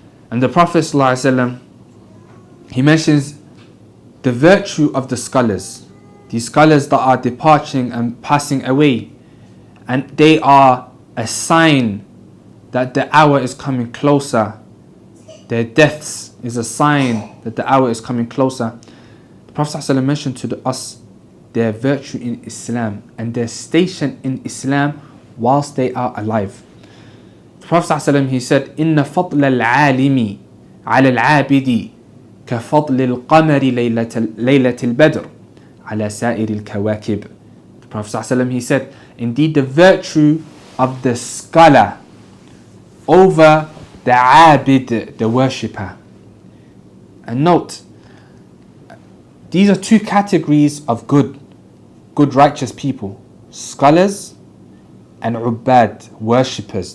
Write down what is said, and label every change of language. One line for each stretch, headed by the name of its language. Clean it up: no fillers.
English: And the Prophet ﷺ, he mentions the virtue of the scholars, these scholars that are departing and passing away, and they are a sign that the hour is coming closer. Their deaths is a sign that the hour is coming closer. The Prophet ﷺ mentioned to us their virtue in Islam and their station in Islam whilst they are alive. The Prophet ﷺ, he said,
Arabic: إِنَّ فَضْلَ الْعَالِمِ عَلَى الْعَابِدِ كَفَضْلِ الْقَمَرِ لَيْلَةِ الْبَدْرِ عَلَى سَائِرِ الْكَوَاكِبِ.
English: The Prophet ﷺ, he said, indeed the virtue of the scholar over the abid, the worshipper. And note, these are two categories of good. good righteous people, scholars and ubbad, worshippers.